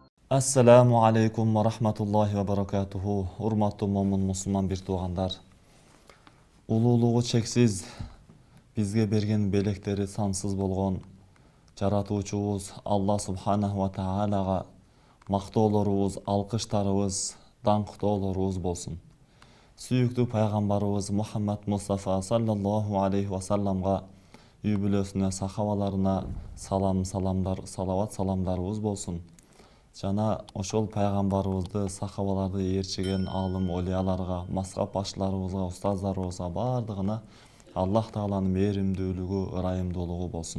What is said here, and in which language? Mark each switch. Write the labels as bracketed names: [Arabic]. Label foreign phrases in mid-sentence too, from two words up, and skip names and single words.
[Arabic] Assalamu alaikum wa rahmatullahi wa barakatuhu. [Kyrgyz] Урматлы момун мусулман бир туганлар. Улулугу чексиз, бизге берген белеклери сансыз болгон жаратуучубуз [Arabic] الله سبحانه وتعالى [Kyrgyz] mактоолорубуз, alkışlarыбыз, даңктоолорубуз болсун. Сүйүктүү пайгамбарыбыз Muhammed Mustafa [Arabic] صلى الله عليه وسلم, [Kyrgyz] үй бүлөсүнө, сахабаларына салават саламдарыбыз болсун. Жана ошол пайгамбарыбызды, сахабаларды ээрчиген алым олияларга, мазхаб башчыларыбызга, устаздарыбызга бардыгына Аллах Тааланын мээримдүүлүгү, ырайымдуулугу болсун.